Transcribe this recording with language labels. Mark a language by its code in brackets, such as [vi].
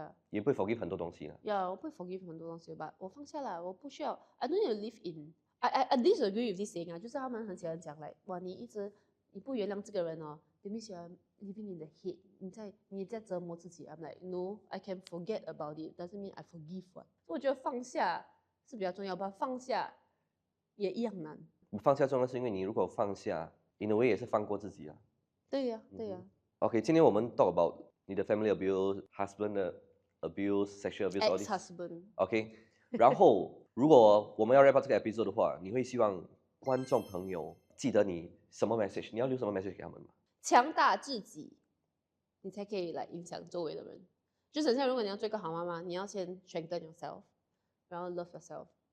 [zh] 也不会 forgive 很多东西我不会 forgive 很多东西吧，我放下了，我不需要。 I don't need to live in. I disagree with this saying 就是他们很喜欢讲哇，你不原谅这个人你们喜欢 living in the hate，你在折磨自己。 [en] I'm like no, I can forget about it. Doesn't mean I forgive one. [zh] 我觉得放下是比较重要吧，放下也一样难。放下重要是因为你如果放下 ， in a way 也是放过自己对呀。 OK， 今天我们 talk about 你的 family abuse、 husband 的 abuse、 sexual abuse [en] ex-husband。 [zh] OK， 然后如果我们要 wrap up 这个 episode 的话，你会希望观众朋友记得你什么 message？ 你要留什么 message 给他们吗？强大自己，你才可以来影响周围的人。就是像如果你要做一个好妈妈，你要先 strengthen yourself，然后 love yourself。